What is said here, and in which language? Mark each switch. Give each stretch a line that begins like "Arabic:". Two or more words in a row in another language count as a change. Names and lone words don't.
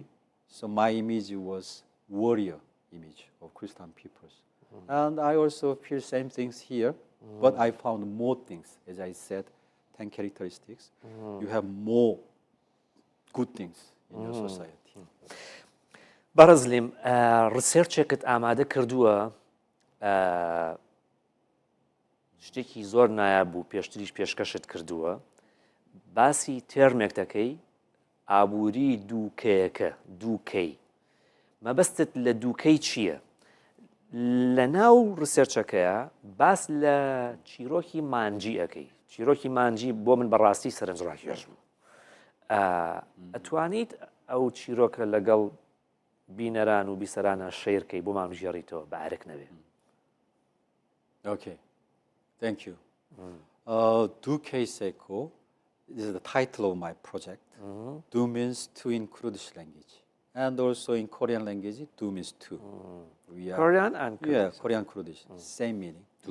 English: So my image was warrior image of Kurdistan peoples. And I also feel same things here, but I found more things, as I said, 10 characteristics. You have more good things in your society.
Central Kurdish: بەڕزلیم ڕسێرچێکت ئامادە کردووە شتێکی زۆر نایاب بوو پێشتریش پێشکەشت کردووە باسی تێرمێک دەکەی ئابووری دووکەیەکە دووکەی مەبەستت لە دووکەی چییە؟ لە ناو ڕسێرچەکەیە باس لە چیرۆکی مانجی ئەەکەی چیرۆکی مانجی بۆ من بەڕاستی سەرنجڕاکێش بوو ئەتوانیت ئەو چیرۆکە لەگەڵ بینەران و بیسەرانە شەیرکەی بۆ مامژێڕیتەوە بە ئارێک نەبێ.
English: Okay, thank you. Duke Seko this is the title of my project. Do means two in Kurdish language. And also in Korean language, do means two. We are, Korean and Kurdish. Yeah, Korean Kurdish, same meaning, do.